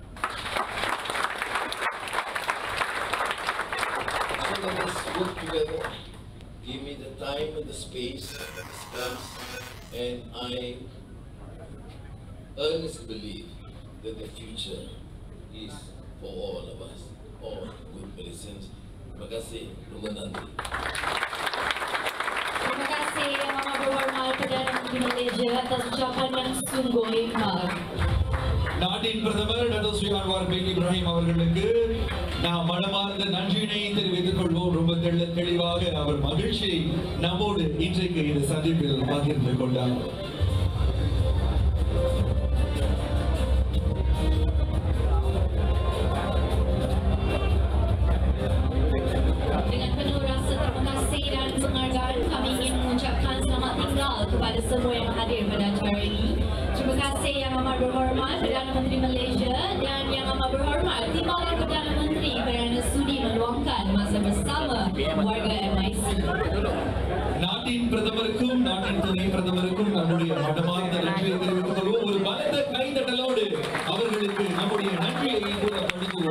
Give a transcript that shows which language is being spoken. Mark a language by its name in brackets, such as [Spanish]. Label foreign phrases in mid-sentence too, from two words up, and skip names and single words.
[English] So let us work together. Give me the time and the space, and I earnestly believe that the future is for all of us, all good Malaysians. [Malay] Terima kasih, Lumanandi. Terima kasih Yang Amat Berhormat Perdana Menteri Malaysia atas ucapan yang sungguh hebat. [Tamil] நாட்டின் பிரதமர் டாக்டர் ஸ்ரீ அன்வார் பின் இப்ராஹிம் அவர்களுக்கு நாம் மனமார்ந்த நன்றியினை தெரிவித்துக் கொள்வோம். ரொம்ப தெளிவாக அவர் மகிழ்ச்சியை நம்மோடு இன்றைக்கு இந்த சந்திப்பில் பகிர்ந்து கொண்டார். [Malay] Dengan penuh rasa terima kasih dan penghargaan, kami ingin mengucapkan selamat tinggal kepada semua yang hadir pada acara ini. Terima kasih Yang Amat Berhormat Perdana Menteri Malaysia dan Yang Amat Berhormat Timbalan Perdana Menteri kerana sudi meluangkan masa bersama warga MIC. [Tamil] நாட்டின் பிரதமருக்கும் நாட்டின் துணை பிரதமருக்கும் நம்முடைய மனமார்ந்த நன்றியை தெரிவித்துக் கொள்வோம். ஒரு பலத்த கைதட்டலோடு அவர்களுக்கு நம்முடைய நன்றியை கூட கொடுக்குவோம்.